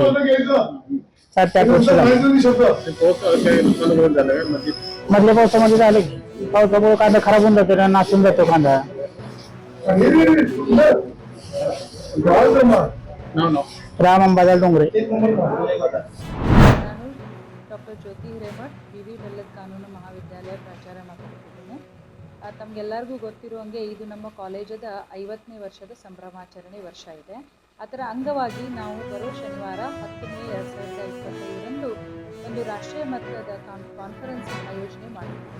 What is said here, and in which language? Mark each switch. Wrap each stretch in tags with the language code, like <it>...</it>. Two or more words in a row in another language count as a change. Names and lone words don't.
<mr>7-8 वर्ष झाली. मधल्या पावसामध्ये झाले की पावसामुळे कांदा खराब होऊन जातो, नासून जातो कांदा. राम अंबादास डोंगरे.</mr> <kn>ಡಾಕ್ಟರ್ ಜ್ಯೋತಿ ಹಿರೇಮಠ್, ವಿ ಬೆಲ್ಲದ ಕಾನೂನು ಮಹಾವಿದ್ಯಾಲಯ ಪ್ರಾಚಾರ್ಯ ಮಾತಾಡ್ತಿದ್ದೀನಿ. ತಮಗೆಲ್ಲರಿಗೂ ಗೊತ್ತಿರುವಂಗೆ ಇದು ನಮ್ಮ ಕಾಲೇಜದ 50ನೇ ವರ್ಷದ ಸಂಭ್ರಮಾಚರಣೆ ವರ್ಷ ಇದೆ. ಅದರ ಅಂಗವಾಗಿ ನಾವು ಬರೋ ಶನಿವಾರ 10 ಮೇ 2025ರಂದು ಒಂದು ರಾಷ್ಟ್ರೀಯ ಮಟ್ಟದ ಕಾನ್ಫರೆನ್ಸ್ ಆಯೋಜನೆ ಮಾಡಿದ್ದೀವಿ.</kn>